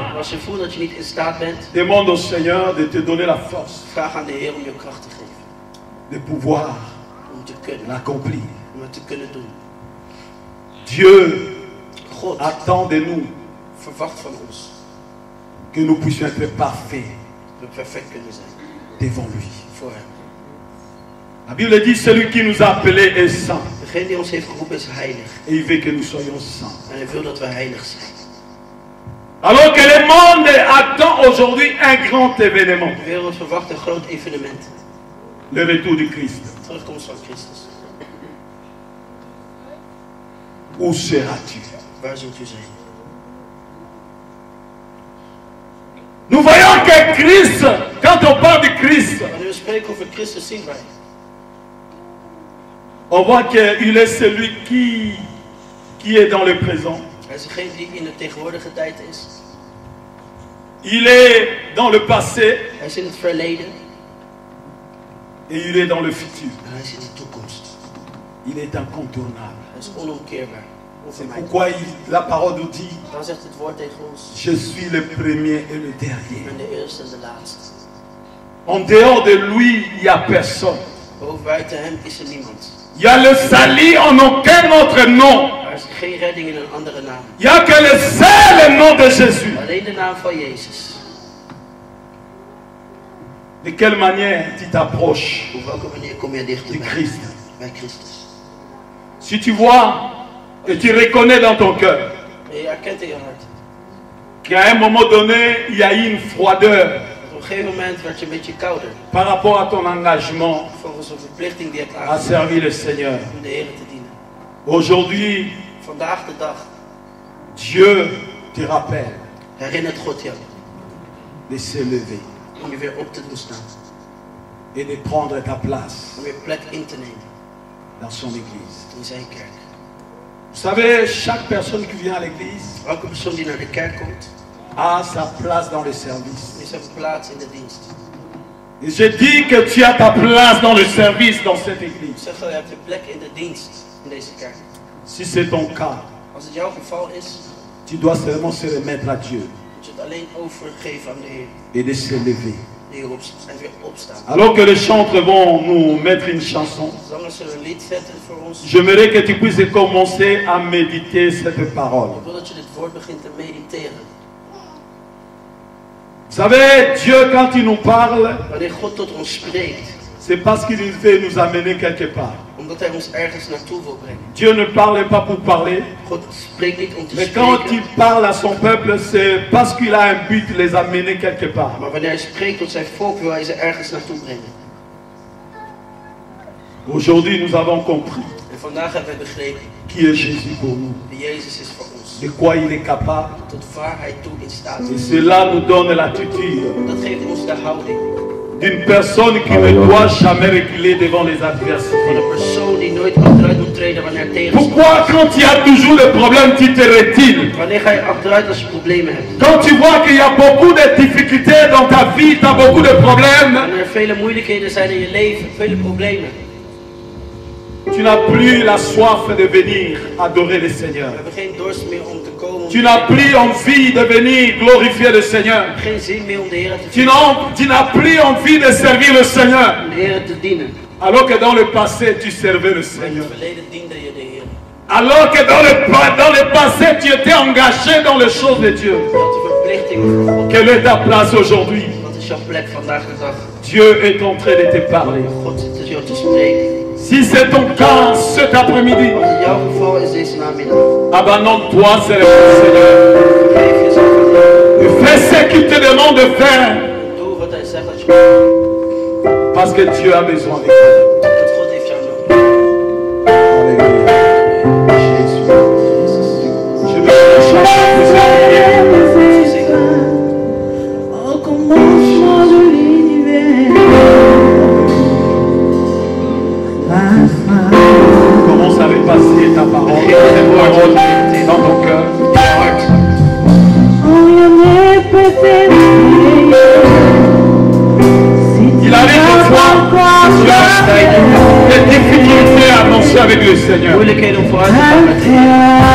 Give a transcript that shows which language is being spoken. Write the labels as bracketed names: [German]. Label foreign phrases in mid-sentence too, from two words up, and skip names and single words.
[Dutch] Maar als je voelt dat je niet in staat bent, [French] demande au Seigneur de te donner la force [Dutch] vraag aan de Heer om je kracht te geven. [French] de pouvoir [Dutch] Om te kunnen, [French] l'accomplir. [Dutch] om het te kunnen doen. [French] Dieu [Dutch] God [French] attend de nous [Dutch] verwacht van ons [French] que nous puissions être parfaits [Dutch] dat we perfect kunnen zijn [French] devant lui. [Dutch] voor hem. [French] La Bible dit celui qui nous a appelés est saint [Dutch] Degene die ons heeft geroepen is heilig. [French] et il veut que nous soyons saints. [Dutch] En hij wil dat we heilig zijn. [French] Alors que le monde attend aujourd'hui un grand événement. [Dutch] De wereld verwacht een groot evenement. [French] Le retour du Christ. [Dutch] Terugkomst van Christus. [French] Où seras-tu? [Dutch] Waar zult u zijn? [French] Nous voyons que Christ, quand on parle de Christ, [Dutch] Wanneer we spreken over Christus zien wij. [French] on voit qu'il est celui qui est dans le présent. [Dutch] Hij is degene die in de tegenwoordige tijd is. [French] Il est dans le passé [Dutch] Hij is in het verleden. [French] et il est dans le futur. [Dutch] En hij is in de toekomst. [French] Il est incontournable. [Dutch] Hij is onomkeerbaar. [French] C'est [Dutch] Onvermijdelijk. [French] pourquoi la parole nous dit, [Dutch] Dan zegt het woord tegen ons. [French] je suis le premier et le [Dutch] Ik [French] dernier. [Dutch] ben de eerste en de laatste. [French] En dehors de lui, il n'y a personne. [Dutch] Buiten hem is er niemand. [French] Il y a le salut en aucun autre nom. [Dutch] Er is geen redding in een andere naam. [French] Il n'y a que le seul nom de Jésus. [Dutch] Alleen de naam van Jezus. [French] De quelle manière tu t'approches [Dutch] Op welke manier kom je [French] du [Dutch] dichter [French] Christ? [Dutch] bij Christus? [French] Si tu vois et tu reconnais dans ton cœur [Dutch] En je erkent in je hart. [French] qu'à un moment donné, il y a eu une froideur [Dutch] Op een gegeven moment werd je een beetje kouder. [French] par rapport à ton engagement [Dutch] Volgens een verplichting die je hebt [French] à [Dutch] aangenomen [French] servir le Seigneur. [Dutch] om de Heer te dienen. [French] Aujourd'hui, [Dutch] Vandaag de dag [French] Dieu te rappelle [Dutch] herinnert God jou [French] de se lever [Dutch] om je weer op te doen staan. [French] et de prendre ta place [Dutch] Om weer plek in te nemen [French] dans son église. [Dutch] in zijn kerk. [French] Vous savez, chaque personne qui vient à l'église [Dutch] Elke persoon die naar de kerk komt, [French] a sa place dans le service. [Dutch] is zijn plaats in de dienst. [French] Et je dis que tu as ta place dans le service dans cette église. [Dutch] Ik zeg dat je hebt een plek in de dienst in deze kerk. [French] Si c'est ton cas, [Dutch] Als het jouw geval is, [French] tu dois seulement se remettre à Dieu [Dutch] moet je het alleen overgeven aan de Heer. [French] et de se lever. [Dutch] De Heer en weer opstaan. [French] Alors que les chantres vont nous mettre une chanson, [Dutch] Zangers zullen een lied zetten voor ons. [French] j'aimerais que tu puisses commencer à méditer cette parole. [Dutch] Ik wil dat je dit woord begint te mediteren. [French] Vous savez, Dieu, quand il nous parle, [Dutch] Wanneer God tot ons spreekt, [French] c'est parce qu'il veut nous amener quelque part. [Dutch] omdat hij ons ergens naartoe wil brengen. [French] Dieu ne parle pas pour parler, [Dutch] God spreekt niet om te [French] mais quand il [Dutch] spreken, [French] parle à son peuple, c'est parce qu'il a un but de les amener quelque part. [Dutch] maar wanneer hij spreekt tot zijn volk, wil hij ze ergens naartoe brengen. [French] Aujourd'hui, nous avons compris [Dutch] En vandaag hebben we begrepen [French] qui est Jésus pour nous, [Dutch] wie Jezus is voor ons. [French] de quoi il est capable. [Dutch] Tot waar hij toe in staat [French] Et [Dutch] is. [French] cela nous donne l'attitude [Dutch] Dat geeft ons de houding [French] d'une personne qui ne doit jamais reculer devant les [Dutch] van [French] adversités. [Dutch] een persoon die nooit achteruit moet treden wanneer er tegenstand [French] Pourquoi quand il y a toujours le problème, tu te retires? [Dutch] Wanneer ga je achteruit als je problemen hebt? [French] Quand tu vois qu'il y a beaucoup de difficultés dans ta vie, tu as beaucoup de problèmes, [Dutch] Wanneer er vele moeilijkheden zijn in je leven, vele problemen. [French] tu n'as plus la soif de venir adorer le Seigneur. [Dutch] We hebben geen dorst meer om te komen. [French] Tu n'as plus envie de venir glorifier le Seigneur. [Dutch] Geen zin meer om de Heer te [French] Tu [Dutch] dienen. [French] n'as plus envie de servir le Seigneur. [Dutch] Om de Heer te dienen. [French] Alors que dans le passé, tu servais le [Dutch] Maar in [French] Seigneur. [Dutch] het verleden diende je de Heer. [French] Alors que dans le passé, tu étais engagé dans les choses de Dieu. [Dutch] Je had de verplichting voor God. [French] Quelle est ta place aujourd'hui? [Dutch] Wat is jouw plek vandaag de dag? [French] Dieu est en train de te parler. [Dutch] God zit jou te spreken. [French] Si c'est ton cas cet après-midi, [Dutch] Als het jouw geval is deze namiddag, [French] abandonne-toi, c'est le Seigneur. [Dutch] geef jezelf aan de Heer. [French] Et fais ce qu'il te demande de faire. [Dutch] Doe wat hij zegt dat je moet. [French] Parce que Dieu a besoin de toi. [Dutch] Want God heeft jou nodig. [French] Alléluia. Jésus. Je vais chanter plusieurs prières. [Dutch] Zingen. [French] Au commencement de l'univers, ma femme, Commence à repasser ta parole, tes paroles dans ton cœur. [Dutch] Je hart. [French] rien n'est peut-être si Il arrive des fois, tu as des difficultés à avancer avec le Seigneur. [Dutch] Moeilijkheden om vooruit te gaan met de Heer.